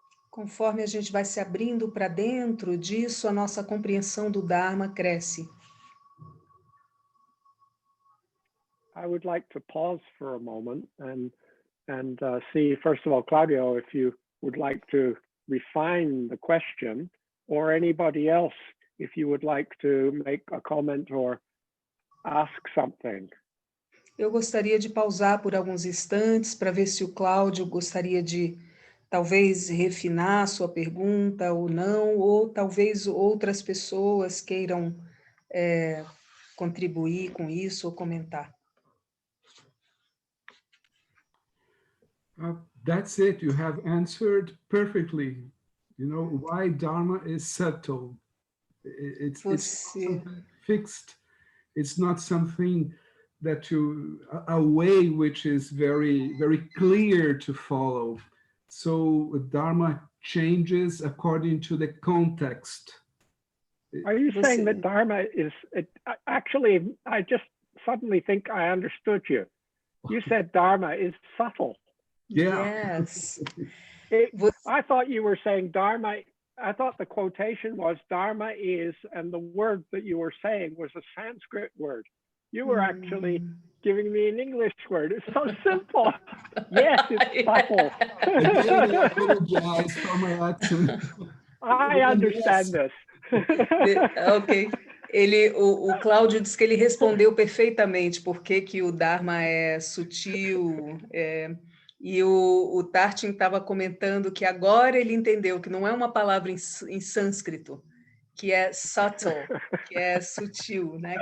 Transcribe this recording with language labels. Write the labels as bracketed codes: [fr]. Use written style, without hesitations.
[pt] conforme a gente vai se abrindo para dentro disso, a nossa compreensão do Dharma cresce. [en] I would like to pause for a moment and see, first of all, Claudio, if you would like to refine the question, or anybody else, if you would like to make a comment or ask something. [pt] Eu gostaria de pausar por alguns instantes para ver se o Cláudio gostaria de talvez refinar sua pergunta ou não, ou talvez outras pessoas queiram contribuir com isso ou comentar. [en] That's it. You have answered perfectly. You know why Dharma is subtle. It's not something fixed. It's not something that a way which is very, very clear to follow. So Dharma changes according to the context. Are you saying that Dharma is, actually, I just suddenly think I understood you. You said Dharma is subtle. Yeah. Yes. I thought you were saying Dharma, I thought the quotation was Dharma is, and the word that you were saying was a Sanskrit word. You were actually giving me an English word. It's so simple. Yes, it's subtle. I apologize for my accent. I understand this. Ok. [pt] O Cláudio disse que ele respondeu perfeitamente por que o Dharma é sutil. E o Tarchin estava comentando que agora ele entendeu que não é uma palavra em sânscrito, que é subtle, que é sutil, né?